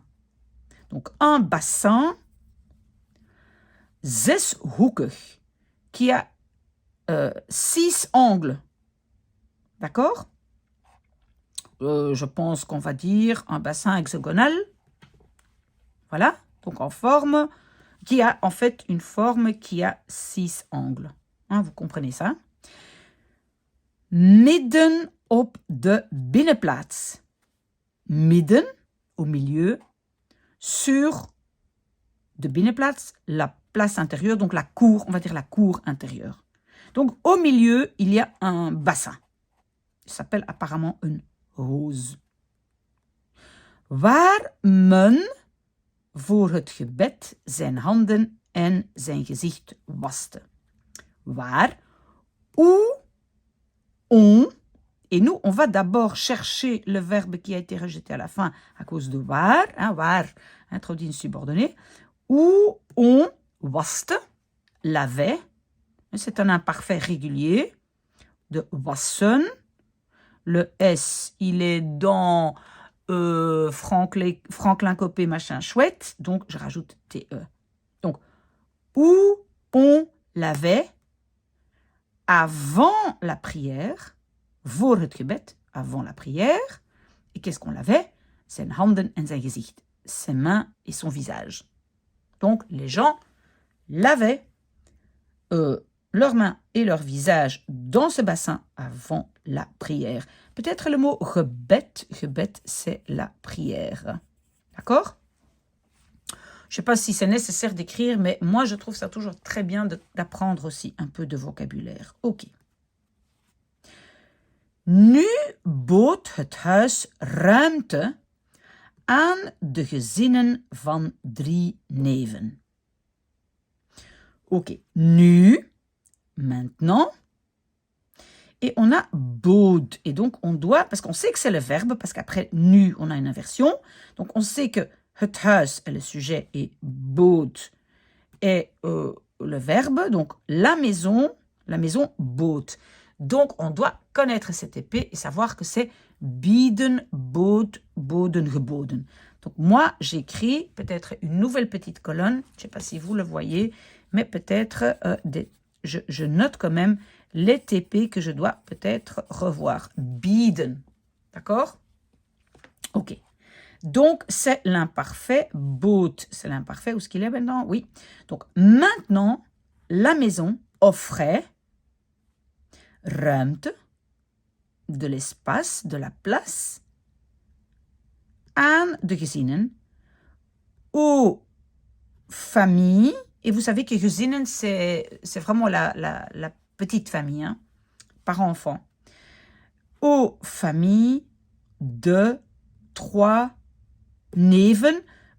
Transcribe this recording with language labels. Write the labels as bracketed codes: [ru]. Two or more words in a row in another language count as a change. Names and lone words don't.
[fr] Donc un bassin zeshoekig qui a 6 angles. D'accord? Je pense qu'on va dire un bassin hexagonal. Voilà, donc en forme, qui a en fait une forme qui a 6 angles. Hein, vous comprenez ça? [nl] Midden op de binnenplaats. [fr] Midden, au milieu, sur [nl] de binnenplaats, [fr] la place intérieure, donc la cour, on va dire la cour intérieure. Donc au milieu, il y a un bassin. Il s'appelle apparemment [nl] een hoos. Waar men voor het gebed zijn handen en zijn gezicht waste. [fr] Waar, où, on. Et nous, on va d'abord chercher le verbe qui a été rejeté à la fin à cause de waar. Hein, waar, introduit une subordonnée. Où on waste, lavait. C'est un imparfait régulier de wassen. Le S, il est dans Franklin Copé, machin chouette. Donc, je rajoute TE. Donc, où on lavait avant la prière, [nl] voor het gebed, [fr] avant la prière. Et qu'est-ce qu'on lavait? [nl] Zijn handen en zijn gezicht. [fr] Ses mains et son visage. Donc, les gens lavaient leurs mains et leur visage dans ce bassin avant la prière. Peut-être le mot gebed. Gebed, c'est la prière. D'accord? Je ne sais pas si c'est nécessaire d'écrire, mais moi, je trouve ça toujours très bien d'apprendre aussi un peu de vocabulaire. Ok. [nl] Nu bood het huis ruimte aan de gezinnen van 3 neven. [fr] Ok, nu, maintenant, et on a bood. Et donc, on doit, parce qu'on sait que c'est le verbe, parce qu'après nu, on a une inversion. Donc, on sait que [nl] het huis [fr] est le sujet et bood est le verbe. Donc, la maison bood. Donc, on doit connaître cette épée et savoir que c'est [nl] bieden, bood, boden, geboden. [fr] Donc, moi, j'écris peut-être une nouvelle petite colonne. Je ne sais pas si vous le voyez, mais peut-être, je note quand même les TP que je dois peut-être revoir. Bieden. D'accord? Ok. Donc, c'est l'imparfait. Bood, c'est l'imparfait. Où est-ce qu'il est maintenant? Oui. Donc, maintenant, la maison offrait ruimte, de l'espace, de la place, [nl] aan de gezinnen, [fr] aux familles. Et vous savez que gezinnen, c'est vraiment la petite famille, hein, parents-enfants. Aux familles de 3 neven.